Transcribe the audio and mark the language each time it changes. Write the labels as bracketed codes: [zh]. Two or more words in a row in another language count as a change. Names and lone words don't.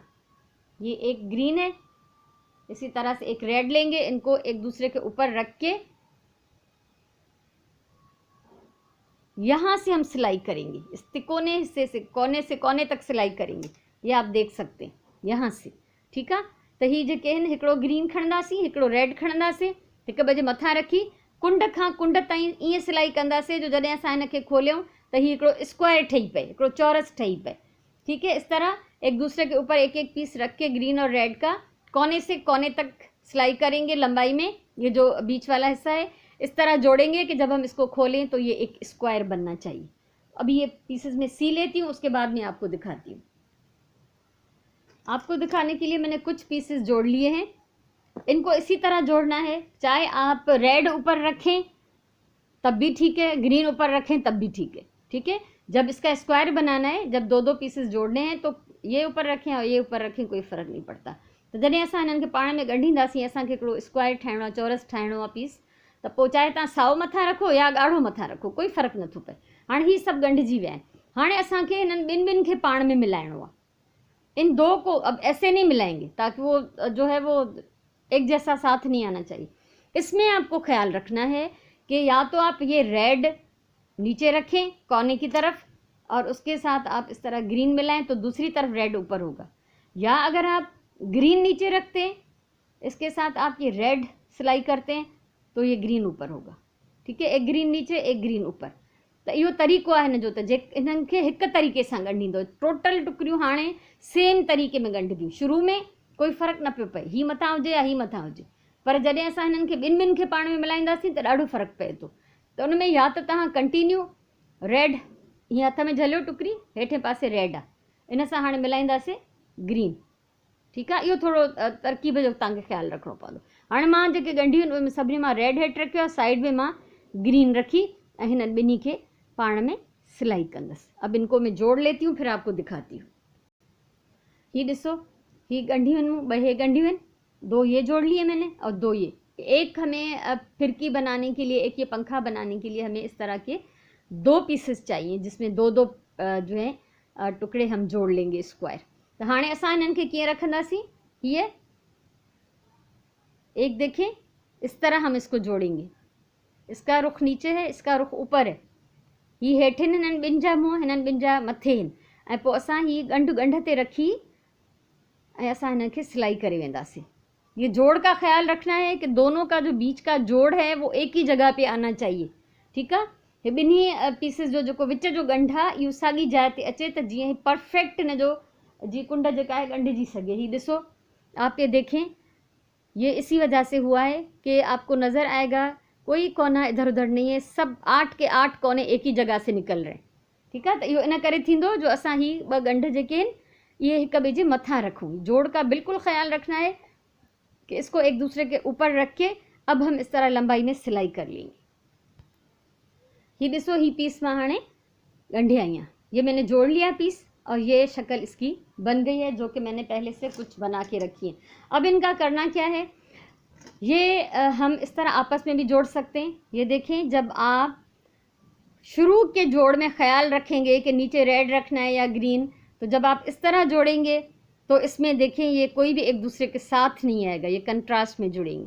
[hi] ये एक ग्रीन है, इसी तरह से एक रेड लेंगे, इनको एक दूसरे के ऊपर रख के यहां से हम सिलाई करेंगे। इस तिकोने हिस्से से कोने तक सिलाई करेंगे, ये आप देख सकते हैं यहाँ से। ठीक है, [sd] तो ही जेके आहिनि, हिकिड़ो ग्रीन खणंदासीं, हिकिड़ो रेड खणंदासीं, हिक ॿिए जे मथां रखी कुंड खां कुंड ताईं ईअं सिलाई कंदासीं जो जॾहिं असां हिनखे खोलियूं त हीउ हिकिड़ो स्क्वायर ठही पए, हिकिड़ो चौरस ठही पए। [hi] ठीक है, इस तरह एक दूसरे के ऊपर एक एक पीस रख के ग्रीन और रेड का कोने से कोने तक सिलाई करेंगे लंबाई में। ये जो बीच वाला हिस्सा है इस तरह जोड़ेंगे कि जब हम इसको खोलें तो ये एक स्क्वायर बनना चाहिए। अभी ये पीसेस में सी लेती हूँ, उसके बाद मैं आपको दिखाती हूँ। आपको दिखाने के लिए मैंने कुछ पीसेस जोड़ लिए हैं, इनको इसी तरह जोड़ना है। चाहे आप रेड ऊपर रखें तब भी ठीक है, ग्रीन ऊपर रखें तब भी ठीक है। ठीक है, जब इसका स्क्वायर बनाना है, जब 2-2 पीसेस जोड़ने हैं तो ये ऊपर रखें और ये ऊपर रखें, कोई फ़र्क़ु नहीं पड़ता। [sd] तो जॾहिं असां हिननि खे पाण में ॻंढींदासीं, असांखे हिकिड़ो स्क्वायर ठाहिणो आहे, चौरस ठाहिणो आहे पीस, त पोइ चाहे तव्हां साओ मथां रखो या ॻाढ़ो मथां रखो, कोई फ़र्क़ु नथो पए। हाणे ही सभु ॻंढिजी विया आहिनि। हाणे असांखे हिननि ॿिनि खे पाण में मिलाइणो आहे। [hi] इन 2 को अब ऐसे नहीं मिलाएंगे ताकि वो जो है वो एक जैसा साथ नहीं आना चाहिए। इसमें आपको ख्याल रखना है कि या तो आप ये रेड नीचे रखें कोने की तरफ और उसके साथ आप इस तरह ग्रीन मिलाएं तो दूसरी तरफ रेड ऊपर होगा, या अगर आप ग्रीन नीचे रखते हैं इसके साथ आप ये रेड सिलाई करते हैं तो ये ग्रीन ऊपर होगा। ठीक है, एक ग्रीन नीचे एक ग्रीन ऊपर। [sd] तो इहो तरीक़ो आहे हिन जो, त जे हिननि खे हिकु तरीक़े सां ॻंढींदो। टोटल टुकड़ियूं हाणे सेम तरीक़े में ॻंढिबियूं, शुरू में कोई फ़र्क़ु न पियो पए, ही मथां हुजे या ही मथां हुजे। पर जॾहिं असां हिननि खे ॿिनि खे पाण में मिलाईंदासीं त ॾाढो फ़र्क़ु पए थो। त उन में या त तव्हां कंटिन्यू रेड, हीअं हथ में झलियो टुकड़ी, हेठे पासे रेड आहे, इन सां हाणे मिलाईंदासीं ग्रीन। ठीकु आहे, इहो थोरो तरकीब जो तव्हांखे ख़्यालु रखिणो पवंदो। हाणे मां जेके ॻंढियूं आहिनि उहे में सभिनी मां रेड हेठि रखियो आहे, साइड में मां ग्रीन रखी ऐं हिननि ॿिन्ही खे पाण में सिलाई कंदसि। [hi] अब इनको मैं जोड़ लेती हूँ, फिर आपको दिखाती हूँ। ये ॾिसो, ये गंढियों ॿ गंढियों हैं, 2 ये जोड़ लिए मैंने और 2 ये। एक हमें फिरकी बनाने के लिए, एक ये पंखा बनाने के लिए हमें इस तरह के 2 पीसेस चाहिए जिसमें 2-2 जो है टुकड़े हम जोड़ लेंगे स्क्वायर। [sd] तो हाणे असां हिननि खे कीअं रखंदासीं, [hi] ये एक देखें इस तरह हम इसको जोड़ेंगे। इसका रुख नीचे है, इसका रुख ऊपर है। [sd] ही हेठि हिननि ॿिनि जा मुंहं, हिननि ॿिनि जा मथे आहिनि, ऐं पोइ असां ही ॻंढ ते रखी ऐं असां हिन खे सिलाई करे वेंदासीं। [hi] ये जोड़ का ख्याल रखना है कि दोनों का जो बीच का जोड़ है वो एक ही जगह पे आना चाहिए। [sd] ठीक है, ये ॿिन्ही पीसिस जो जेको विच जो ॻंढ आहे इहो साॻी जाइ ते अचे त जीअं परफेक्ट हिन जो जी कुंड जेका आहे ॻंढिजी सघे। ही ॾिसो, [hi] आप ये देखें, ये इसी वजह से हुआ है कि आपको नज़र आएगा कोई कोना इधर उधर नहीं है, सब 8 के 8 कोने एक ही जगह से निकल रहे हैं। [sd] ठीक है, तो इहो इन करे थींदो जो असां ही 2 ॻंढ जेके आहिनि ये हिक ॿिए जे मथां रखूं। [hi] जोड़ का बिल्कुल ख्याल रखना है कि इसको एक दूसरे के ऊपर रख के अब हम इस तरह लंबाई में सिलाई कर लेंगे। ये ॾिसो, [sd] ही पीस मां हाणे ॻंढे आई [hi] हैं, ये मैंने जोड़ लिया पीस और ये शक्ल इसकी बन गई है जो कि मैंने पहले से कुछ बना के रखी है। अब इनका करना क्या है, ये हम इस तरह आपस में भी जोड़ सकते हैं। ये देखें, जब आप शुरू के जोड़ में ख्याल रखेंगे कि नीचे रेड रखना है या ग्रीन, तो जब आप इस तरह जोड़ेंगे तो इसमें देखें ये कोई भी एक दूसरे के साथ नहीं आएगा, ये कंट्रास्ट में जुड़ेंगे।